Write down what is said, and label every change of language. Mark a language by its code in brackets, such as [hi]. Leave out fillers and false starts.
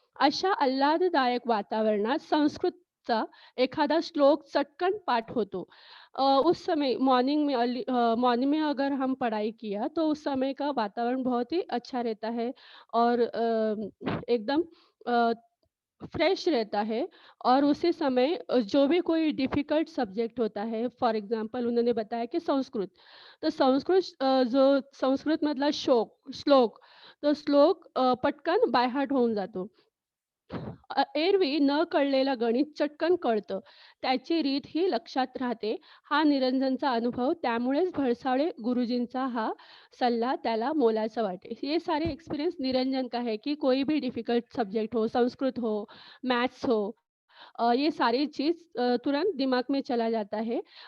[mr] अशा आल्हाददायक वातावरणात संस्कृतचा एखादा श्लोक चटकन पाठ होतो. [hi] उस समय मॉर्निंग में अगर हम पढ़ाई किया तो उस समय का वातावरण बहुत ही अच्छा रहता है और एकदम अ, फ्रेश रहता है और उसी समय जो भी कोई डिफ़िकल्ट सब्जेक्ट होता है, फॉर एग्ज़ाम्पल उन्होंने बताया कि संस्कृत. [mr] तर जो संस्कृतमधला श्लोक, तो श्लोक पटकन बाय हार्ट होऊन जातो. एरवी न कळलेलं गणित चटकन कळतं. त्याची रीत ही लक्षात राहते. हा निरंजनचा अनुभव. त्यामुळेच भरसावळे गुरुजींचा हा सल्ला त्याला मोलाचा वाटे. [hi] ये सारे एक्सपीरियंस निरंजन का है कि कोई भी डिफिकल्ट सब्जेक्ट हो, संस्कृत हो, मैथ्स हो, ये सारी चीज़ तुरंत दिमाग में चला जाता है।